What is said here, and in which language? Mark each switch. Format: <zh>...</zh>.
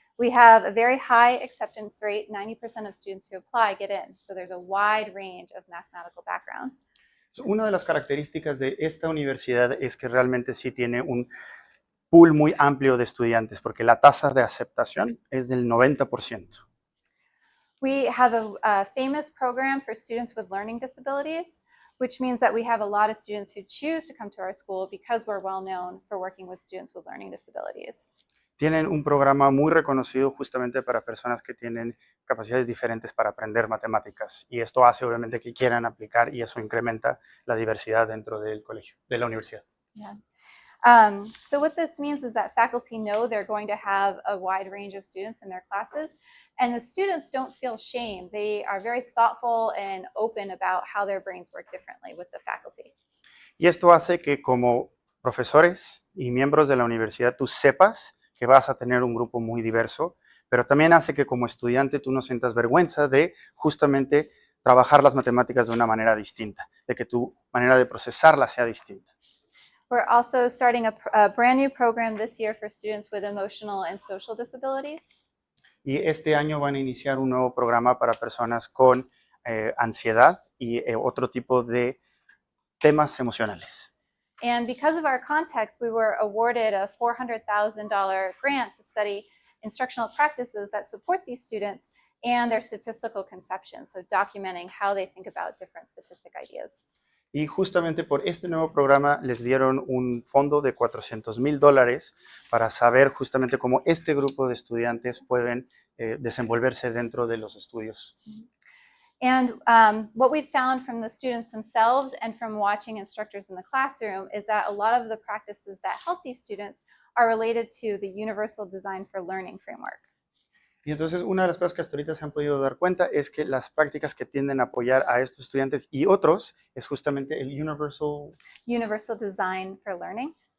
<en>We have a very high acceptance rate. 90% of students who apply get in. So there's a wide range of mathematical background.</en> <es>Una de las características de esta universidad es que realmente sí tiene un pool muy amplio de estudiantes, porque la tasa de aceptación es del 90%.</es> <en>We have a famous program for students with learning disabilities, which means that we have a lot of students who choose to come to our school because we're well known for working with students with learning disabilities.</en> <es>Tienen un programa muy reconocido justamente para personas que tienen capacidades diferentes para aprender matemáticas y esto hace obviamente que quieran aplicar y eso incrementa la diversidad dentro del colegio, de la universidad.</es> <en>Yeah. So what this means is that faculty know they're going to have a wide range of students in their classes, and the students don't feel shame. They are very thoughtful and open about how their brains work differently with the faculty.</en> <es>Y esto hace que como profesores y miembros de la universidad tú sepas que vas a tener un grupo muy diverso, pero también hace que como estudiante tú no sientas vergüenza de justamente trabajar las matemáticas de una manera distinta. de que tu manera de procesarla sea distinta.</es> <en>We're also starting a brand new program this year for students with emotional and social disabilities.</en> <es>Y este año van a iniciar un nuevo programa para personas con ansiedad y otro tipo de temas emocionales.</es> <en>And because of our context, we were awarded a $400,000 grant to study instructional practices that support these students and their statistical conception, so documenting how they think about different statistic ideas.</en> <es>Y justamente por este nuevo programa les dieron un fondo de $400,000 para saber justamente cómo este grupo de estudiantes pueden desenvolverse dentro de los estudios.</es> <en>And what we found from the students themselves and from watching instructors in the classroom is that a lot of the practices that help these students are related to the Universal Design for Learning framework.</en> <es>Y entonces una de las cosas que hasta ahorita se han podido dar cuenta es que las prácticas que tienden a apoyar a estos estudiantes y otros es justamente el</es> <en>Universal Design for Learning.</en>